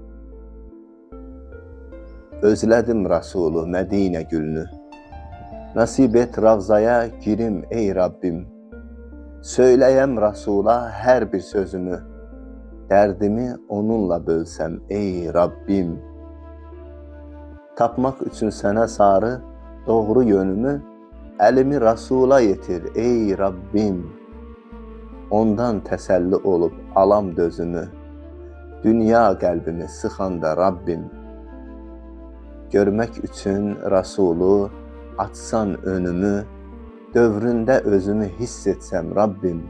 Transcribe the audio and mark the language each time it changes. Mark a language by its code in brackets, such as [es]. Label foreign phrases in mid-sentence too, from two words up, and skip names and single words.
[tr] Özledim Rasulü Medine gülünü, nasip et Ravzaya girim ey Rabbim. Söyleyem Rasula her bir sözümü, derdimi onunla bölsem ey Rabbim. [az] Tapmak üçün sənə sarı doğru yönümü, elimi Rasula yetir ey Rabbim. Ondan təsəlli olup alam dözümü, dünya qəlbimi sıxanda Rabbim. Görmək üçün Rasulu açsan önümü, dövründə özümü hiss etsəm Rabbim.